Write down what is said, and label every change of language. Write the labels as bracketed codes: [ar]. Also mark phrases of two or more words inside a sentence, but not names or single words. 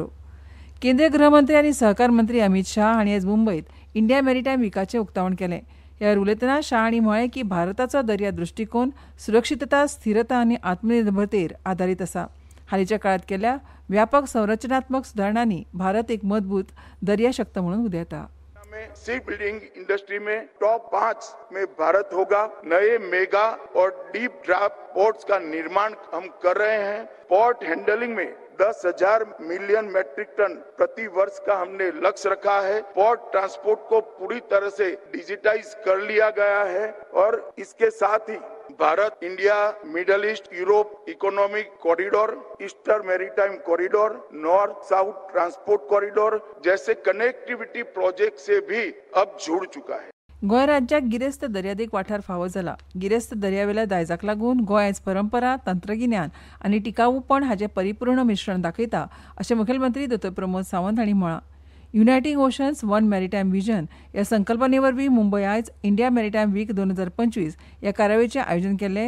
[kok] केंद्रीय गृहमंत्री आनी सहकार मंत्री अमित शाह हांणी आयज मुंबयत इंडिया मॅरिटायम विकाचें उक्तावण केलें. ह्या वेळार उलयतना शाह हांणी म्हळें की भारताचो दर्या दृश्टिकोन सुरक्षितता, स्थिरता आनी आत्मनिर्भरतेर आदारीत आसा. हालींच्या काळांत केल्ल्या व्यापक संरचनात्मक सुदारणांनी भारत एक मजबूत दर्या शक्त म्हणून उदेता. [en] sea building industry [hi] में टॉप 5 में भारत होगा. नए मेगा और [en] deep draft ports [hi] का निर्माण हम कर रहे हैं. [en] port handling [hi] में 10,000 [en] million metric ton [hi] प्रति वर्ष का हमने लक्ष्य रखा है. [en] port transport [hi] को पूरी तरह से डिजिटाइज कर लिया गया है और इसके साथ ही भारत इंडिया मिडल ईस्ट यूरोप इकोनॉमिक कॉरिडोर, ईस्टर्न मैरीटाइम कॉरिडोर, नॉर्थ साउथ ट्रांसपोर्ट कॉरिडोर जैसे [en] connectivity project [hi] से भी अब जुड़ चुका है. [kok] गोंय राज्याक गिरेस्त दर्यादेग वाठार फावो जाला. गिरेस्त दर्यावेल्या दायजाक लागून गोंय आयज परंपरा, तंत्रगिन्यान आनी टिकाऊपण हाचे परिपूर्ण मिश्रण दाखयता अशें मुखेलमंत्री डॉ. प्रमोद सावंत हांणी म्हळां. युनायटिंग ओशन्स वन मॅरिटायम विजन ह्या संकल्पने वरवीं मुंबय आयज इंडिया मॅरिटायम वीक 2025 ह्या कार्यावळीचें आयोजन केल्लें.